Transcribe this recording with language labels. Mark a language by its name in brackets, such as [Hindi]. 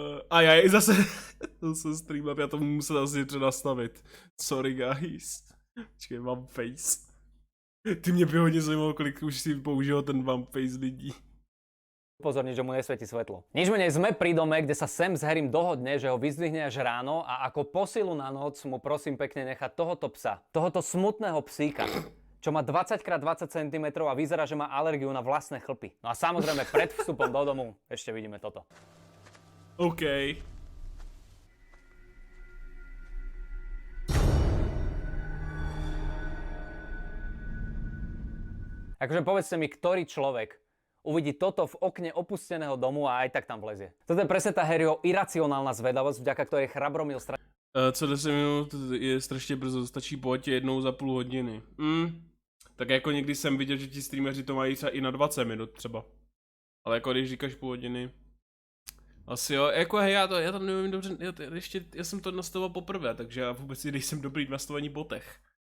[Czech] A já i zase streamám, já to musel asi nastavit. [English] Sorry guys. [Czech] Počkej, Vampface. Ty mě by hodně zajímalo, kolik už si použil ten Vampface lidí. [Slovak] Upozorniť, že mu nesvieti svetlo. Nič menej sme pri dome, kde sa Sam s Harrym dohodne, že ho vyzdvihne až ráno a ako posilu na noc mu prosím pekne nechať tohoto psa, tohoto smutného psíka, čo má 20x20 cm a vyzerá, že má alergiu na vlastné chlpy. No a samozrejme pred vstupom do domu ešte vidíme toto. [English] OK. [Slovak] Akože povedzte mi, ktorý človek uvidí toto v okne opusteného domu a aj tak tam vlezie. Toto je presne tá Harryho iracionálna zvedavosť, vďaka ktorej Chrabromil [Czech] co 10 minut je strašně brzo, stačí pojď jednou za půl hodiny. Tak jako někdy jsem viděl, že ti streameři to mají třeba i na 20 minut třeba. Ale jako když říkáš půl hodiny. Asi jo, jako hej, já to nevím dobře, já jsem to nastavoval poprvé, takže já vůbec nejsem dobrý v nastavení botech.